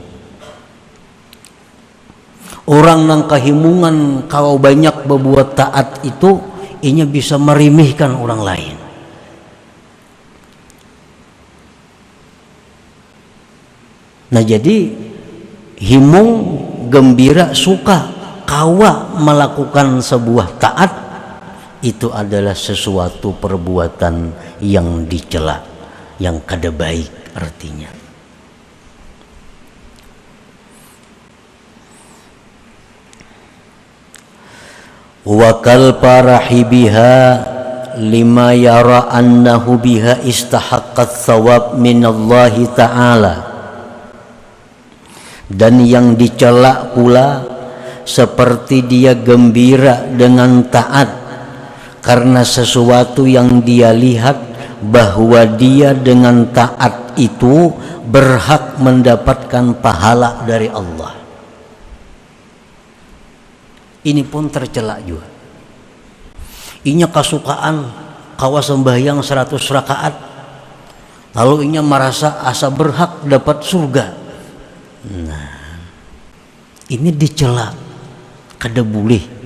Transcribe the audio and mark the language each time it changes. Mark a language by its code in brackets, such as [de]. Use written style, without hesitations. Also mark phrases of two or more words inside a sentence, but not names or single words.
[bjn] Orang nang kahimungan kau banyak berbuat taat itu inya bisa merimihkan orang lain. Nah jadi himung, gembira, suka kawa melakukan sebuah taat itu adalah sesuatu perbuatan yang dicela, yang kada baik artinya. [ar] وكالفرح بها لما يرى أنه بها استحق الثواب من الله تعالى. [id] Dan yang dicela pula seperti dia gembira dengan taat karena sesuatu yang dia lihat bahwa dia dengan taat itu berhak mendapatkan pahala dari Allah. Ini pun tercela juga. [bjn] Inya kasukaan kawa sembahyang 100 rakaat, lalu inya merasa asa berhak dapat surga. Nah, ini dicela, kada boleh.